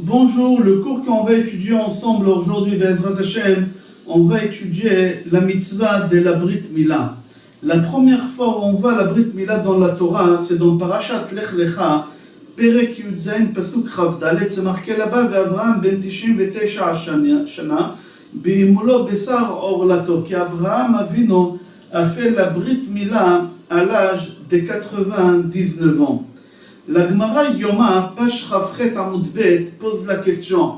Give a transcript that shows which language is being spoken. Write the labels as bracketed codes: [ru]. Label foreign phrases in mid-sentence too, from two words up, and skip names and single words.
[fr] bonjour. Le cours qu'on va étudier ensemble aujourd'hui, [he] בעזרת השם, [fr] on va étudier la mitzvah de la Brit Mila. La première fois où on voit la Brit Mila dans la Torah, c'est dans Parashat Lech Lecha, [he] פרק יוד זין, פסוק כף דלת, [fr] c'est marqué là-bas, [he] ואברהם בן 99 שנה, בהימולו בשר ערלתו, [fr] qu'Avraham Avinu a fait la Brit Mila à l'âge de 99 ans. La Gemara Yoma, page [he] כח עמוד ב, [fr] pose la question.